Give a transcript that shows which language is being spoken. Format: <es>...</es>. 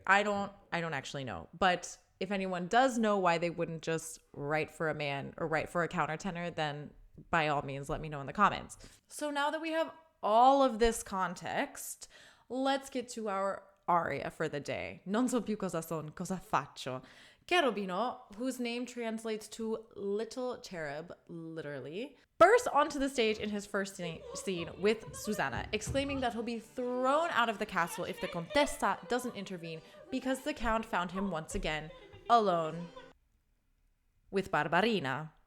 <en>I don't actually know. But if anyone does know why they wouldn't just write for a man or write for a countertenor, then by all means, let me know in the comments. So now that we have all of this context, let's get to our aria for the day.</en> <it>Non so più cosa son, cosa faccio.</it> <en>Cherubino, whose name translates to little cherub, literally, bursts onto the stage in his first scene with Susanna, exclaiming that he'll be thrown out of the castle if the Contessa doesn't intervene because the Count found him once again alone with Barbarina.</en>